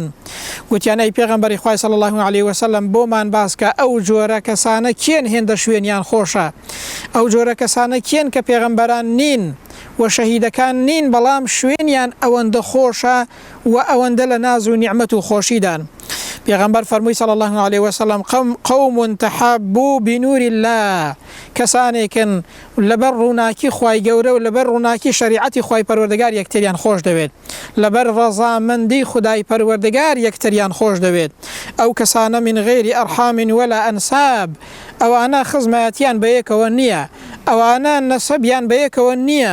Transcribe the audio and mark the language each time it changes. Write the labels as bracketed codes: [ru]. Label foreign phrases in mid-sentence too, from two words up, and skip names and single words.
[ckb] گوتیانەی پێغەمبەری خوای [ar] صلی الله علیه وسلم [ckb] بۆمان باسکە ئەو جۆرە کەسانە کێن هێندە شوێنیان خۆشە، ئەو جۆرە کەسانە کێن کە پێغەمبەران نین و شەهیدەکان نین بەڵام شوێنیان ئەوەندە خۆشە و ئەوەندە لە ناز و نیعمەت و خۆشیدان. پێغەمبەر فەرمووی [ar] صلی الله علیه وسلم قوم تحابوا بنور الله، [ckb] کەسانێکن لەبەر ڕووناکی خوای گەورە و لەبەر ڕووناکی شریعەتی خوای پەروەردگار یەکتریان خۆش دەوێت، لەبەر ڕەزامەندی خدای پەروەردگار یەکتریان خۆش دەوێت. ئەو کەسانە [ar] من غیری ئەرحام ولا ئەنساب، [ckb] ئەوانە خزمەتیان بەیەکەوە نییە، ئەوانە نەسەبیان بەیەکەوە نییە.